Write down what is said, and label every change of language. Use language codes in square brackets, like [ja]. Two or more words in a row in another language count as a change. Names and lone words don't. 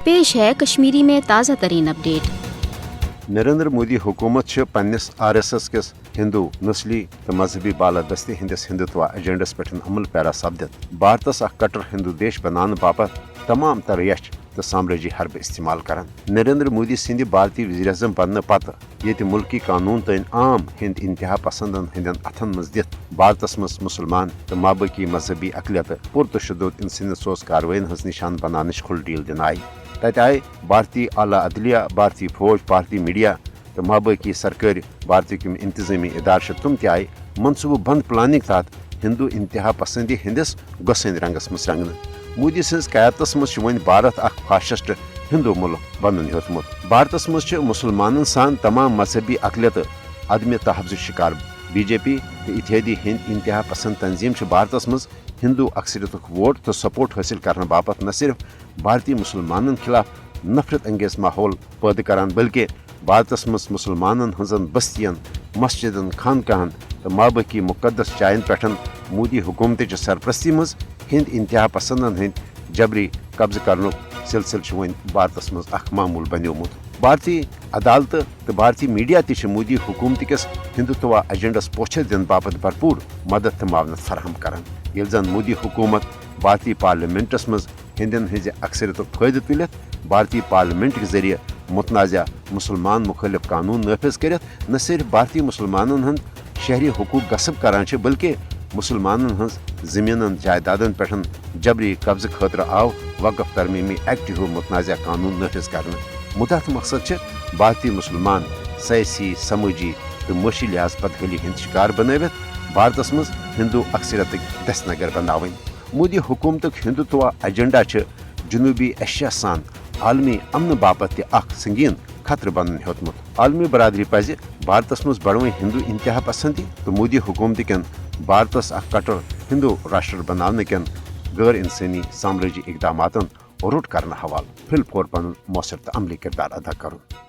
[ur] पेश है कश्मीरी में ताज़ा तरीन अपडेट। [ks] नरेंद्र मोदी हुकूमत पन्निस RSS किस हिंदू नस्ली तो मजहबी बालादस्ती हिंदिस हिंदुत्व एजेंडस पे अमल पैरा सपदित भारतस कट्टर हिंदू देश बनाने बापत तमाम तर यश तो साम्राजी हरब इस्तेमाल करान। नरेंद्र मोदी सिंध भारतीय वज़ीर-ए-आज़म बनने पत ये मुल्की कानून तो आम हिंद इंतहा पसंदन हंदन अथन मज दित भारतस मज मुसलमान तो माबकी मजहबी अकलियत पुरतशुद इंसानियत कार्रवाइन हज निशान बनाने खुल डील दिन आई। तत आए भारतीय आला अदलिया, भारतीय फौज, भारतीय मीडिया तो माबकी सरकारी भारतीय इंतजामी इदार तुम तय मनसूबह बंद प्लानिंग तहत हिंदू इंतहा पसंदी हंदिस गुस्सें रंगस मज रंगन। मोदी सज क़यादतस मज वन भारत फाशिस्ट हिंदू मुल्क बनन हेतमुत। भारतस मज मुसलमानन सान तमाम मजहबी अकलियत अदम तहफ़्ज़ शिकार। BJP तो इत्तेहादी हिंद इंतहा पसंद तंजीम भारतस मज हिंदू अक्सरियत वोट तो सपोर्ट हासिल करने बापत न सिर्फ भारतीय मुसलमानन खिलाफ नफरत अंगेज माहौल पैदा करान बल्कि भारतस मज मुसलमानन हजन बस्तियन, मस्जिदन, खानकाहन तो माबकी मुकदस जायन पे मोदी हुकूमत सरपरस्ती मज हिंद इंतहा पसंदन हंद जबरी कब्ज कर सिलसिल वन भारतस मज मामूल बनियोमुत। भारतीय अदालत तो भारतीय मीडिया मोदी हुकूमत किस हिंदुत्व एजेंडस पोछ दिन बापत भरपूर मदद तो मावनत फराहम करान। ये जन मोदी हुकूमत भारतीय पार्लियामेंटस मज हिंदन हज अक्सरियत फायदे तुलित भारतीय पार्लियामेंट के जरिए मुतनाज़ा मुसलमान मुखालिफ कानून नाफिज कर न सिर्फ भारतीय मुसलमानन हंद शहरी हकूक गसब करान बल्कि मुसलमानन हंज जमीन जायदादन पे जबरी कब्ज खतर आव वक़फ तरमीमी एक्ट हो मुतनाज़ा कानून नाफिज करने। मुदत मकसद भारतीय मुसलमान सियासी, समाजी तो मुशी लिहाज पदखली हंद शिकार बनवित भारतस मज हिंदू अक्सरियत दस्तनगर बनावन। मोदी हुकूमत हिंदुत्व एजेंडा जनूबी एशिया सान आलमी अमन बापत संगीन खतर बनन हेतमुत। आलमी बरादरी पज भारतस मज बढ़वे हिंदू इंतहा पसंदी तो मोदी हुकूमत कन भारतस कट्टर हिंदू राष्ट्र बनाने कन गैर इंसानी साम्राजी इकदामातन रुट करना हवाल फिल फोर पन मौसर तो अमली किरदार अदा करूँ।